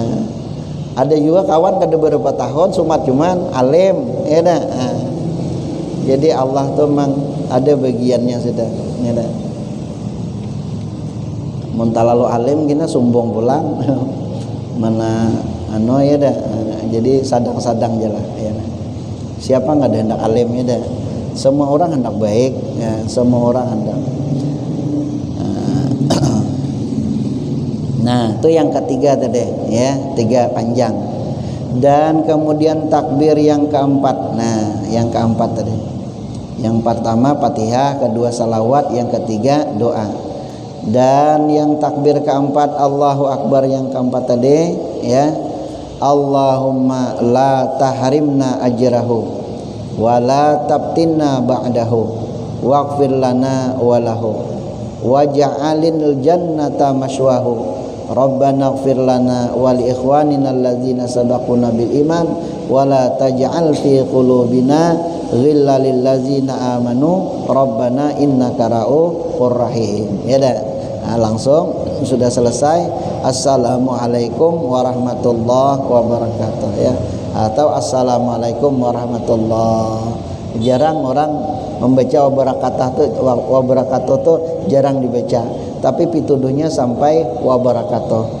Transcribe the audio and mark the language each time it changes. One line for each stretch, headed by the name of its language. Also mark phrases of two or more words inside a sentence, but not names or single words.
Banjar: Ada juga kawan kada beberapa tahun cuman alim ya dah. Jadi Allah tuh memang ada bagiannya sudah ya dah. Mun talalu alim gina sombong pulang. Mana ya dah. Jadi sadang-sadang je lah ya. Siapa enggak ada hendak alim ya dah. Semua orang hendak baik ya, semua orang hendak.
Indonesian: Nah, itu yang ketiga tadi ya, 3 panjang. Dan kemudian takbir yang keempat. Nah, yang keempat tadi. Yang pertama Fatihah, kedua salawat, yang ketiga doa. Dan yang takbir keempat
Arabic: الله أكبر
Indonesian: yang keempat tadi ya.
Arabic: اللهم لا تحرمنا أجره ولا تفتنا بعده واغفر لنا وله واجعل الجنة مثواه ربنا اغفر لنا ولإخواننا الذين سبقونا بالإيمان ولا تجعل في قلوبنا غلا للذين آمنوا ربنا إنك رؤوف رحيم.
Banjar: Ya dah.
Indonesian: Nah, langsung sudah selesai.
Arabic: السلام عليكم ورحمة الله وبركاته
Indonesian: ya, atau
Arabic: السلام عليكم ورحمة الله.
Banjar: Jarang orang membaca wabarakatuh tuh jarang dibaca, tapi pituduhnya sampai wabarakatuh.